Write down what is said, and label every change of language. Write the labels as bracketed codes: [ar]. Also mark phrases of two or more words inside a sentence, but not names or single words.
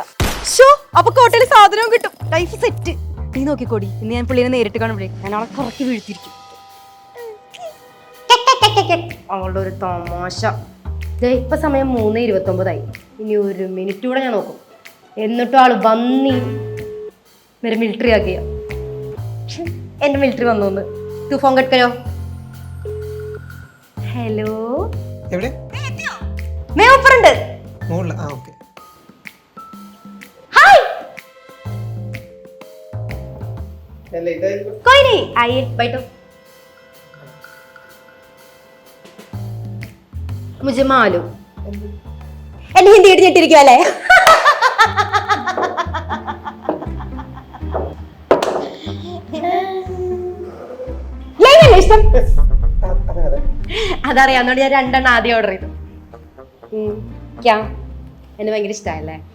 [ml] അപ്പൊ കോട്ടയില് സാധനവും കിട്ടും. [en] life set. [ml] നീ നോക്കിക്കോടി, ഇന്ന് ഞാൻ പുള്ളിനെ നേരിട്ട് കാണുമ്പോഴേ ഞാൻ അവളെ കുറക്കി വീഴ്ത്തിരിക്കും. അവളുടെ ഒരു തമാശ. ഇപ്പൊ സമയം 3:29. ഇനി 1 മിനിറ്റ് കൂടെ ഞാൻ നോക്കും. എന്നിട്ടും ആള് വന്നി [hi] मेरे मिलिट्री आ गया. [ml] എന്റെ മിലിറ്ററി വന്നു. [hi] तू फोन कट करो. हेलो [ml] എവിടെ? [hi] मैं ऊपर [ml] ഉണ്ട്. മോളിൽ. ആ ഓക്കേ. [hi] हाय [ml] അല്ല ഇതാ [hi] कोई नहीं, आइए बैठो. मुझे मालूम. [ml] എന്നെ ഹിന്ദി ഇടിഞ്ഞിട്ടിരിക്കുവല്ലേ? ഇഷ്ടം അതറിയാവുന്നോണ്ട് ഞാൻ 2 ആദ്യം ഓർഡർ ചെയ്തു. എന്നെ ഭയങ്കര ഇഷ്ടമായല്ലേ?